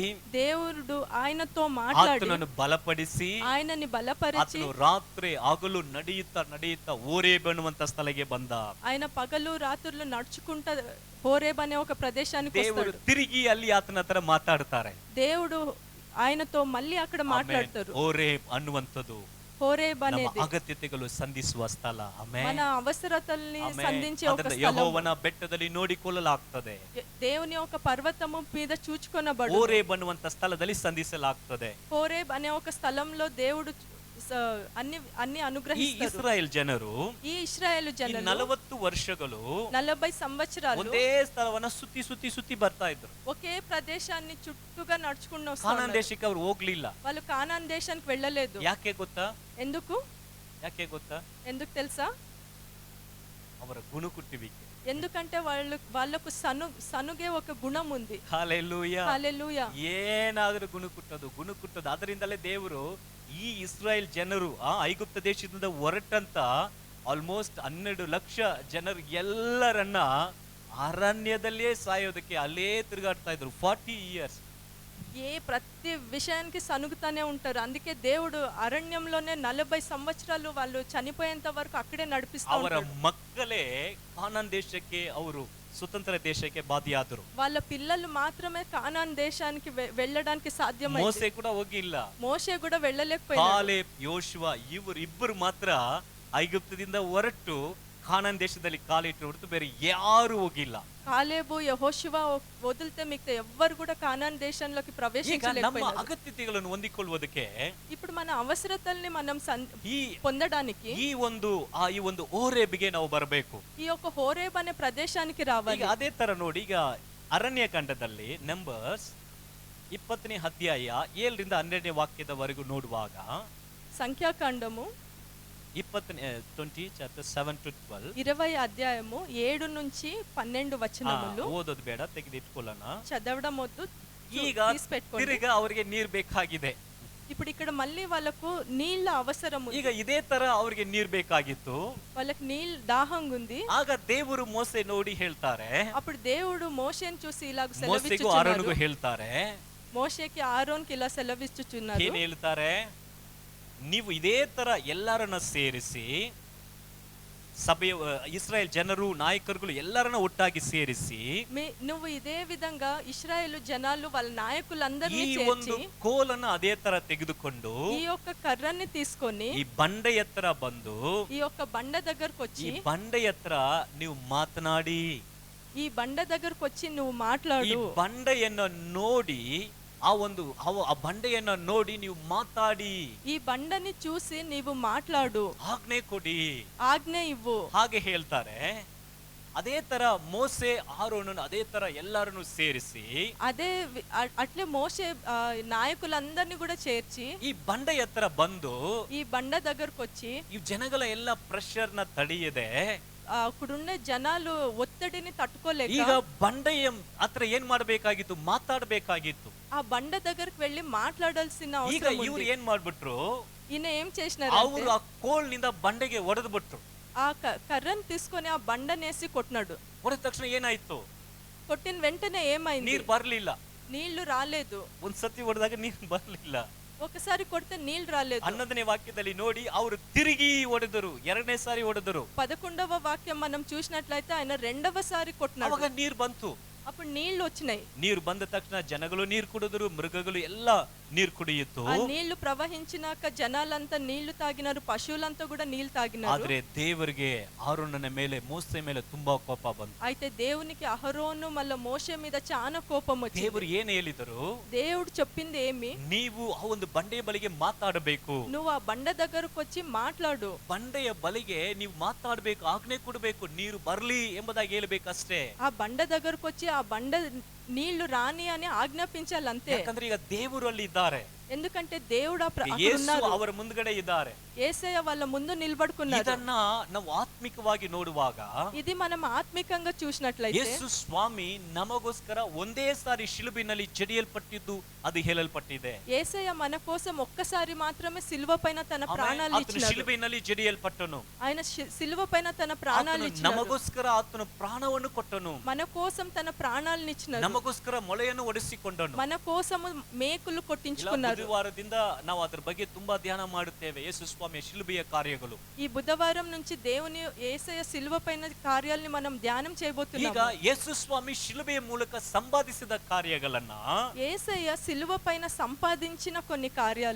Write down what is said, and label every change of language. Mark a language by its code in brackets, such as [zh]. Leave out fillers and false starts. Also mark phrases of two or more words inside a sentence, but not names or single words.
[te] దేవుడు ఆయనతో మాట్లాడి [kn] ಆತನನ್ನು ಬಲಪಡಿಸಿ [te] ఆయనని బలపరిచి [kn] ಆತನು ರಾತ್ರಿ ಹಗಲು ನಡೆಯುತ್ತಾ ಹೋರೇಬ್ ಅನ್ನುವಂತ ಸ್ಥಳಕ್ಕೆ ಬಂದ. [te] ఆయన పగలు రాత్రులు నడుచుకుంటా హోరేబ్ అనే ఒక ప్రదేశానికి [kn] ದೇವರು [te] వస్తాడు. [kn] ತಿರುಗಿ ಅಲ್ಲಿ ಆತನ ಹತ್ರ ಮಾತಾಡ್ತಾರೆ. [te] దేవుడు ఆయనతో మళ్ళీ అక్కడ మాట్లాడతారు. [kn] ಹೋರೇಬ್ ಅನ್ನುವಂಥದ್ದು [te] హోరేబ్ [kn] ನಮ್ಮ [te] అనేది [kn] ಅಗತ್ಯತೆಗಳು ಸಂಧಿಸುವ ಸ್ಥಳ. [te] మన అవసరతల్ని సంధించే ఒక స్థలం. [kn] ಯೆಹೋವನ ಬೆಟ್ಟದಲ್ಲಿ ನೋಡಿಕೊಳ್ಳಲಾಗ್ತದೆ. [te] దేవుని ఒక పర్వతము మీద చూచుకొనబడు. [kn] ಹೋರೇಬ್ ಅನ್ನುವಂತ ಸ್ಥಳದಲ್ಲಿ ಸಂಧಿಸಲಾಗ್ತದೆ. [te] హోరేబ్ అనే ఒక స్థలంలో దేవుడు అన్ని [kn] ಈ [te] అనుగ్రహిస్తాడు. [kn] ಇಸ್ರಾಯೇಲ್ ಜನರು [te] ఈ ఇశ్రాయేలు జనులు [kn] 40 ವರ್ಷಗಳು [te] 40 సంవత్సరాలు [kn] ಒಂದೇ ಸ್ಥಳವನ್ನ ಸುತ್ತಿ ಬರ್ತಾ ಇದ್ರು. [te] ఒకే ప్రదేశాన్ని చుట్టూగా నడుచుకుంటూ [kn] ಕಾನಾನ್ [te] వస్తున్నారు. [kn] ದೇಶಕ್ಕೆ ಅವರು ಹೋಗ್ಲಿಲ್ಲ. [te] వాళ్ళు కానాన్ దేశానికి వెళ్ళలేదు. [kn] ಯಾಕೆ ಗೊತ್ತಾ? [te] ఎందుకు [kn] ಯಾಕೆ ಗೊತ್ತಾ? [te] ఎందుకు తెలుసా? [kn] ಅವರ ಗುಣುಕುಟ್ಟುವಿಕೆ. [te] ఎందుకంటే వాళ్ళకు ಸನುಗೆ ఒక ಗುಣಂ ఉంది. [kn] ಹಲ್ಲೆಲೂಯಾ. [te] హల్లెలూయా. [kn] ಏನಾದರೂ ಗುಣಕುಟ್ಟದು. ಅದರಿಂದಲೇ ದೇವರು ಈ ಇಸ್ರಾಯೇಲ್ ಜನರು ಐಗುಪ್ತ ದೇಶದಿಂದ ಹೊರಟಂತ ಆಲ್ಮೋಸ್ಟ್ 12 ಲಕ್ಷ ಜನರು ಎಲ್ಲರನ್ನ ಅರಣ್ಯದಲ್ಲೇ ಸಾಯೋದಕ್ಕೆ ಅಲ್ಲೇ ತಿರುಗಾಡ್ತಾ ಇದ್ರು 40 years. [te] ప్రతి విషయానికి సనుగుతానే ఉంటారు. అందుకే దేవుడు అరణ్యంలోనే 40 సంవత్సరాలు వాళ్ళు చనిపోయేంత వరకు అక్కడే నడిపిస్తా [kn] ಅವರ [te] ఉంటాడు. [kn] ಮಕ್ಕಳೇ ಕಾನಾನ್ ದೇಶಕ್ಕೆ ಅವರು ಸ್ವತಂತ್ರ ದೇಶಕ್ಕೆ ಬಾಧಿಯಾದರು. [te] వాళ్ళ పిల్లలు మాత్రమే కానాన్ దేశానికి వెళ్ళడానికి సాధ్యమైంది. [kn] ಮೋಸೆ ಕೂಡ ಹೋಗಿಲ್ಲ. [te] మోషే కూడా వెళ్ళలేకపోయాడు. [kn] ಕಾಲೇಬ್, ಯೋಶುವ ಇಬ್ಬರು ಮಾತ್ರ ಐಗುಪ್ತದಿಂದ ಹೊರಟು ಕಾನಾನ್ ದೇಶದಲ್ಲಿ ಕಾಲಿಟ್ಟು ಹೊರತು ಬೇರೆ ಯಾರು ಹೋಗಿಲ್ಲ. [te] కాలేబు, యెహోషువ వదిలితే మిగతా ఎవ్వరు కూడా కానాన్ దేశంలోకి [kn] ನಮ್ಮ [te] ప్రవేశించలేకపోయారు. [kn] ಅಗತ್ಯತೆಗಳನ್ನು ಹೊಂದಿಕೊಳ್ಳುವುದಕ್ಕೆ [te] ఇప్పుడు మన అవసరతల్ని మనం [kn] ಈ [te] పొందడానికి [kn] ಈ ಒಂದು ಓರೇಬಿಗೆ ನಾವು ಬರಬೇಕು. [te] ఈ యొక్క హోరేబ్ అనే ప్రదేశానికి రావాలి. [kn] ಈಗ ಅದೇ ತರ ನೋಡಿ, ಈಗ ಅರಣ್ಯಕಾಂಡದಲ್ಲಿ ನಂಬರ್ಸ್ 20ನೇ ಅಧ್ಯಾಯ 7ರಿಂದ 12ನೇ ವಾಕ್ಯದವರೆಗೂ ನೋಡುವಾಗ, [te] సంఖ్యాకాండము [en] 20 chapter 7 to 12 [te] 20 అధ్యాయము 7 నుంచి 12 వచనములు. [kn] ಓದೋದು ಬೇಡ, ತೆಗೆದಿಟ್ಕೊಳ್ಳೋಣ. [te] చదవడం వద్దు, [kn] ಈಗ [te] తీసి పెట్టుకోండి. [kn] ತಿರುಗಾ ಅವರಿಗೆ ನೀರು ಬೇಕಾಗಿದೆ. [te] ఇప్పుడు ఇక్కడ మళ్ళీ వాళ్ళకు నీళ్ళ అవసరం ఉంది. [kn] ಈಗ ಇದೇ ತರ ಅವರಿಗೆ ನೀರು ಬೇಕಾಗಿತ್ತು. [te] వాళ్ళకి నీళ్ళ దాహం ఉంది. [kn] ಆಗ ದೇವರು ಮೋಸೆ ನೋಡಿ ಹೇಳ್ತಾರೆ, [te] అప్పుడు దేవుడు మోషేని చూసి ఇలాగ [kn] ಮೋಸೆಗೂ [te] సెలవిచ్చుచున్నాడు. [kn] ಆರೋನ್ಗೂ ಹೇಳ್ತಾರೆ, [te] మోషేకి ఆరోన్కి ఇలా సెలవిచ్చుచున్నారు. [kn] ಏನ್ ಹೇಳ್ತಾರೆ? ನೀವು ಇದೇ ತರ ಎಲ್ಲರನ್ನ ಸೇರಿಸಿ, ಸಭೆಯ ಇಸ್ರಾಯೇಲ್ ಜನರು, ನಾಯಕರುಗಳು ಎಲ್ಲರನ್ನ ಒಟ್ಟಾಗಿ ಸೇರಿಸಿ, [te] నువ్వు ఇదే విధంగా ఇశ్రాయేలు జనాలు వాళ్ళ నాయకులందరినీ [kn] ಈ ಒಂದು [te] చేర్చి [kn] ಕೋಲನ್ನ ಅದೇ ತರ ತೆಗೆದುಕೊಂಡು [te] ఈ యొక్క కర్రని తీసుకొని [kn] ಈ ಬಂಡೆ ಎತ್ತರ ಬಂದು [te] ఈ యొక్క బండ దగ్గరకు వచ్చి [kn] ಈ ಬಂಡೆ ಎತ್ತರ ನೀವು ಮಾತನಾಡಿ, [te] ఈ బండ దగ్గరకు వచ్చి నువ్వు [kn] ಈ [te] మాట్లాడు. [kn] ಬಂಡೆಯನ್ನ ನೋಡಿ ಆ ಬಂಡೆಯನ್ನ ನೋಡಿ ನೀವು ಮಾತಾಡಿ, [te] ఈ బండని చూసి నీవు మాట్లాడు, [kn] ಆಜ್ಞೆ ಕೊಡಿ, [te] ఆజ్ఞ ఇవ్వు. [kn] ಹಾಗೆ ಹೇಳ್ತಾರೆ. ಅದೇ ತರ ಮೋಸೆ ಆರೋನನ್ನು ಅದೇ ತರ ಎಲ್ಲರನ್ನು ಸೇರಿಸಿ, [te] అదే అట్లే మోషే నాయకులందరినీ కూడా చేర్చి [kn] ಈ ಬಂಡೆ ಎತ್ತರ ಬಂದು [te] ఈ బండ దగ్గరకు వచ్చి [kn] ಈ ಜನಗಳ ಎಲ್ಲ ಪ್ರೆಷರ್ ನ ತಡೆಯದೆ, [te] అక్కడున్న జనాలు ఒత్తిడిని తట్టుకోలేక [kn] ಈಗ ಬಂಡೆಯ ಹತ್ರ ಏನ್ ಮಾಡ್ಬೇಕಾಗಿತ್ತು? ಮಾತಾಡ್ಬೇಕಾಗಿತ್ತು. [te] ఆ బండ దగ్గరకు వెళ్ళి మాట్లాడాల్సిన [kn] ಈಗ [te] అవసరం [kn] ಇವ್ರು [te] ఉంది. [kn] ಏನ್ ಮಾಡ್ಬಿಟ್ರು? [te] ఈయన ఏం చేసినారు? [kn] ಅವರು ಆ ಕೋಲ್ನಿಂದ ಬಂಡೆಗೆ ಒಡೆದು ಬಿಟ್ರು. [te] ఆ కర్రను తీసుకొని ఆ బండనేసి కొట్టినాడు. [kn] ಹೊಡೆದ ತಕ್ಷಣ ಏನಾಯ್ತು? [te] కొట్టిన వెంటనే ఏమైంది? [kn] ನೀರ್ ಬರ್ಲಿಲ್ಲ. [te] నీళ్లు రాలేదు. [kn] ಒಂದ್ಸತಿ ಹೊಡೆದಾಗ ನೀರ್ ಬರ್ಲಿಲ್ಲ. [te] ఒకసారి కొడితే నీళ్లు రాలేదు. [kn] 11ನೇ ವಾಕ್ಯದಲ್ಲಿ ನೋಡಿ, ಅವರು ತಿರುಗಿ ಹೊಡೆದರು, 2ನೇ ಸಾರಿ ಹೊಡೆದರು. [te] 11వ వాక్యం మనం చూసినట్లయితే ఆయన రెండవసారి కొట్టినాడు. [kn] ಅವಾಗ ನೀರ್ ಬಂತು. [te] అప్పుడు నీళ్లు వచ్చినాయి. [kn] ನೀರು ಬಂದ ತಕ್ಷಣ ಜನಗಳು ನೀರು ಕುಡಿದರು, ಮೃಗಗಳು ಎಲ್ಲ ನೀರು ಕುಡಿಯಿತು. [te] ఆ నీళ్లు ప్రవహించినాక జనాలంతా నీళ్లు తాగినారు, పశువులంతా కూడా నీళ్లు తాగినారు. [kn] ಆದ್ರೆ ದೇವರಿಗೆ ಆರೋನನ ಮೇಲೆ, ಮೋಸೆ ಮೇಲೆ ತುಂಬಾ ಕೋಪ ಬಂತು. [te] అయితే దేవునికి అహరోను మళ్ళీ మోషే మీద చాలా కోపం వచ్చింది. [kn] ದೇವರು ಏನ್ ಹೇಳಿದರು? [te] దేవుడు చెప్పింది ఏమి? [kn] ನೀವು ಆ ಒಂದು ಬಂಡೆಯ ಬಳಿಗೆ ಮಾತಾಡಬೇಕು. [te] నువ్వు ఆ బండ దగ్గరకు వచ్చి మాట్లాడు. [kn] ಬಂಡೆಯ ಬಳಿಗೆ ನೀವು ಮಾತಾಡಬೇಕು, ಆಜ್ಞೆ ಕೊಡಬೇಕು, ನೀರು ಬರ್ಲಿ ಎಂಬುದಾಗಿ ಹೇಳ್ಬೇಕಷ್ಟೇ. [te] ఆ బండ దగ్గరకు వచ్చి ఆ బండ నీళ్లు రాని అని ఆజ్ఞాపించాలి అంతే. [kn] ಯಾಕಂದ್ರೆ ಈಗ ದೇವರು ಅಲ್ಲಿ ಇದ್ದಾರೆ. [te] ఎందుకంటే దేవుడు [kn] ಯೇಸು ಅವರ ಮುಂದ್ಗಡೆ ಇದ್ದಾರೆ. [te] యేసయ్య వాళ్ళ ముందు నిలబడుకున్నారు. [kn] ಇದನ್ನ ನಾವು ಆತ್ಮಿಕವಾಗಿ ನೋಡುವಾಗ, [te] ఇది మనం ఆత్మికంగా చూసినట్లయితే [kn] ಯೇಸು ಸ್ವಾಮಿ ನಮಗೋಸ್ಕರ ಒಂದೇ ಸಾರಿ ಶಿಲುಬಿನಲ್ಲಿ ಜಡಿಯಲ್ಪಟ್ಟಿದ್ದು ಅದು ಹೇಳಲ್ಪಟ್ಟಿದೆ. [te] యేసయ్య మన కోసం ఒక్కసారి మాత్రమే సిలువ పైన తన ప్రాణాలు [kn] ಆತನು [te] ఇచ్చినాడు. [kn] ಶಿಲುಬಿನಲ್ಲಿ ಜಡಿಯಲ್ಪಟ್ಟನು. [te] ఆయన సిలువ పైన తన ప్రాణాలు [kn] ಆತನು [te] ఇచ్చినాడు. [kn] ನಮಗೋಸ್ಕರ ಆತನು ಪ್ರಾಣವನ್ನು ಕೊಟ್ಟನು. [te] మన కోసం తన ప్రాణాలను ఇచ్చినాడు. [kn] ನಮಗೋಸ್ಕರ ಮೊಳೆಯನ್ನು ಒಡಿಸಿಕೊಂಡನು. [te] మన కోసము మేకులు కొట్టించుకున్నారు. [kn] ಬುಧವಾರದಿಂದ ನಾವು ಅದರ ಬಗ್ಗೆ ತುಂಬಾ ಧ್ಯಾನ ಮಾಡುತ್ತೇವೆ, ಯೇಸು ಸ್ವಾಮಿಯ ಶಿಲುಬೆಯ ಕಾರ್ಯಗಳು. [te] ఈ బుధవారం నుంచి దేవుని యేసయ్య సిలువ పైన కార్యాలని మనం ధ్యానం చేయబోతున్నాము. [kn] ಈಗ ಯೇಸು ಸ್ವಾಮಿ ಶಿಲುಬೆಯ ಮೂಲಕ ಸಂಪಾದಿಸಿದ ಕಾರ್ಯಗಳನ್ನ [te] యేసయ్య సిలువ పైన సంపాదించిన కొన్ని కార్యాలు